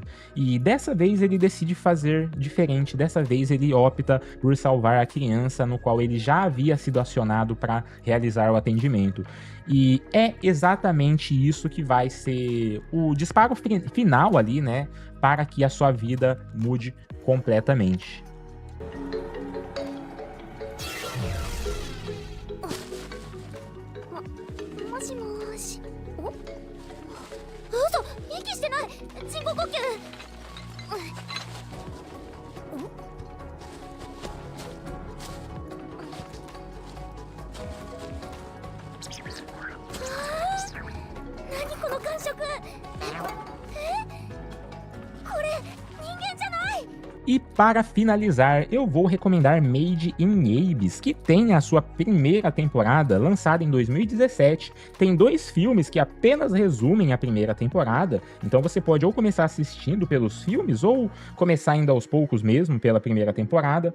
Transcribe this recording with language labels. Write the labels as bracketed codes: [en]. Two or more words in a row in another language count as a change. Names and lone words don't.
[pt] E dessa vez ele decide fazer diferente, dessa vez ele opta por salvar a criança no qual ele já havia sido acionado para realizar o atendimento. E é exatamente isso que vai ser o disparo final ali, né, para que a sua vida mude completamente. [ja] もしもーし。お？嘘、息してない。人工呼吸。何この感触。これ人間じゃない。 [pt] E para finalizar, eu vou recomendar Made in Abyss, que tem a sua primeira temporada, lançada em 2017. Tem 2 filmes que apenas resumem a primeira temporada, então você pode ou começar assistindo pelos filmes, ou começar ainda aos poucos mesmo pela primeira temporada.